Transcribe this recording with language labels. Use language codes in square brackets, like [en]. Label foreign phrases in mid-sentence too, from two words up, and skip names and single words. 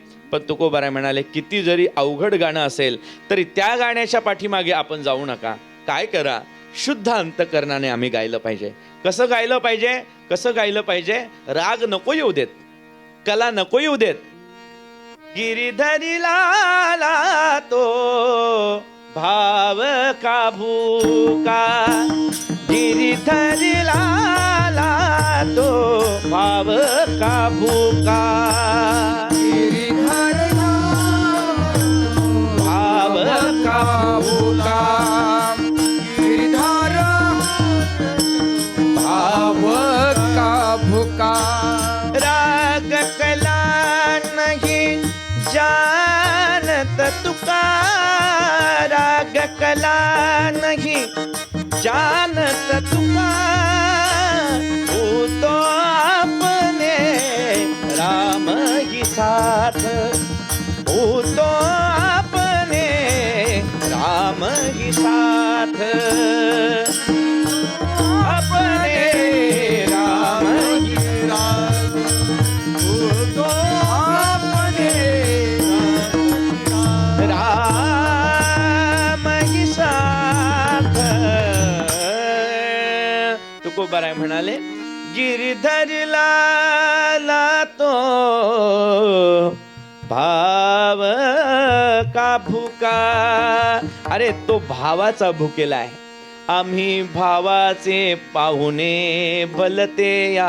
[mr] पण तुकोबाराय म्हणाले, किती जरी अवघड गाणं असेल तरी त्या गाण्याच्या पाठीमागे आपण जाऊ नका. काय करा, शुद्ध अंतकरणाने आम्ही गायलं पाहिजे. कसं गायलं पाहिजे? कसं गायलं पाहिजे? राग नको येऊ देत, कला नको येऊ देत. [hi] गिरिधरी लाला तो भाव का भूका, गिरिधरी लाला तो भाव का भूका, भाव का भूका, गिरिधर भाव का भूका. राग कला नहीं जानत तुका, राग कला नहीं जानत तुका, वो तो अपने राम ही साथ, वो तो अपने राम ही साथ, अपने राम ही साथ, वो तो अपने राम ही साथ. [mr] तुकोबाराय म्हणाले, [hi] गिरिधरी लाला तो भाव का भूका. [mr] अरे तो भावाचा भुकेला आहे. आम्ही भावाचे पाहुणे भलते या.